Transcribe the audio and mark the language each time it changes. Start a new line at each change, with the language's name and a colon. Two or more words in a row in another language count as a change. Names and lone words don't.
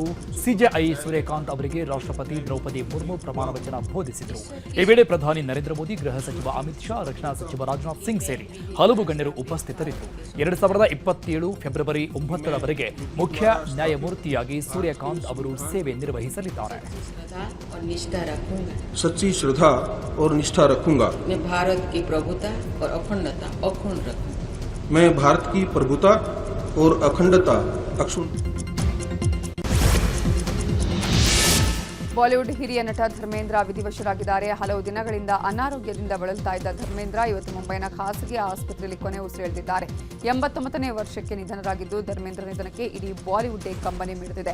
Kannada: ಸಿಜೆಐ ಸೂರ್ಯಕಾಂತ್ ಅವರಿಗೆ ರಾಷ್ಟ್ರಪತಿ ದ್ರೌಪದಿ ಮುರ್ಮು ಪ್ರಮಾಣ ವಚನ ಬೋಧಿಸಿದರು. ಈ ವೇಳೆ ಪ್ರಧಾನಿ ನರೇಂದ್ರ ಮೋದಿ, ಗೃಹ ಸಚಿವ ಅಮಿತ್ ಶಾ, ರಕ್ಷಣಾ ಸಚಿವ ರಾಜನಾಥ್ ಸಿಂಗ್ ಸೇರಿ ಹಲವು ಗಣ್ಯರು ಉಪಸ್ಥಿತರಿದ್ದರು. 2027 ಫೆಬ್ರವರಿ 9ರವರೆಗೆ ಮುಖ್ಯ ನ್ಯಾಯಮೂರ್ತಿಯಾಗಿ ಸೂರ್ಯಕಾಂತ್ ಅವರು ಸೇವೆ ನಿರ್ವಹಿಸಲಿದ್ದಾರೆ.
Hindi: सच्ची श्रद्धा और निष्ठा रखूंगा। मैं भारत की प्रभुता और अखंडता अक्षुण्ण रखूंगा। मैं भारत की प्रभुता और अखंडता अक्षुण्ण।
Kannada: ಬಾಲಿವುಡ್ ಹಿರಿಯ ನಟ ಧರ್ಮೇಂದ್ರ ವಿಧಿವಶರಾಗಿದ್ದಾರೆ. ಹಲವು ದಿನಗಳಿಂದ ಅನಾರೋಗ್ಯದಿಂದ ಬಳಲ್ತಾ ಇದ್ದ ಧರ್ಮೇಂದ್ರ ಇವತ್ತು ಮುಂಬೈನ ಖಾಸಗಿ ಆಸ್ಪತ್ರೆಯಲ್ಲಿ ಕೊನೆ ಉಸಿರೆಳೆದಿದ್ದಾರೆ. 89ನೇ ವರ್ಷಕ್ಕೆ ನಿಧನರಾಗಿದ್ದು, ಧರ್ಮೇಂದ್ರ ನಿಧನಕ್ಕೆ ಇಡೀ ಬಾಲಿವುಡ್ಡೇ ಕಂಬನಿ ಮಿಡಿದಿದೆ.